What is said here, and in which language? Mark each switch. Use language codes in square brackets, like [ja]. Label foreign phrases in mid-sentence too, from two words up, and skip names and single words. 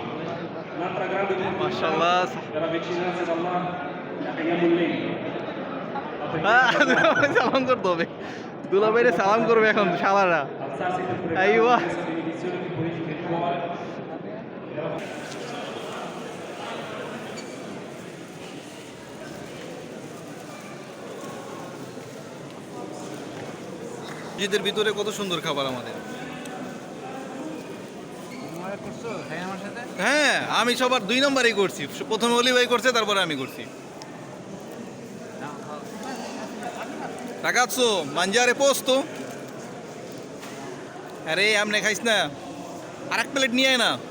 [it] Un'altra grande opportunità [bn] মাশাআল্লাহ। [it] per avvicinarsi ad Allah è [ar] قيام الليل. [bn] সালাম করতে হবে, দুলাভাইরে সালাম করবে এখন শালারা। [it] Alzarsi per pregare Aiwa. questa benedizione che purifica il cuore. [bn] ঈদের ভিতরে কত সুন্দর খাবার আমাদের। হ্যাঁ, আমি সবার 2 নম্বরই করছি। প্রথমে অলি ভাই করছে, তারপরে আমি করছি। [it] Ragazzo, mangiare posto? [bn] আরে আমনে খাইস না, আরেক প্লেট নিয়ে আয় না।